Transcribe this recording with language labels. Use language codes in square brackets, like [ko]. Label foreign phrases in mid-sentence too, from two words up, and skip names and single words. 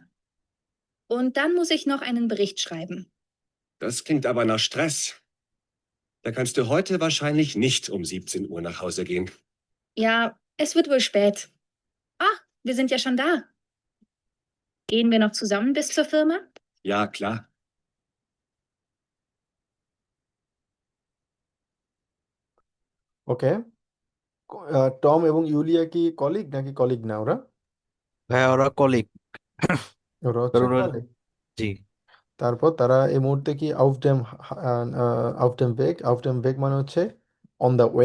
[de] Und dann muss ich noch einen Bericht schreiben. Das klingt aber nach Stress. Da kannst du heute wahrscheinlich nicht um 17 Uhr nach Hause gehen. Ja, es wird wohl spät. Ah, wir sind ja schon da. Gehen wir noch zusammen bis zur Firma? Ja, klar. [bn] ওকে। টম এবং ইউলিয়া কি কলিগ নাকি কলিগ না ওরা? ভাইয়া ওরা কলিগ। ওরা হচ্ছে ওরা কলিগ। জি। তারপর তারা এই মুহূর্তে কি [de] auf dem Weg [bn] মানে হচ্ছে [en] on the way.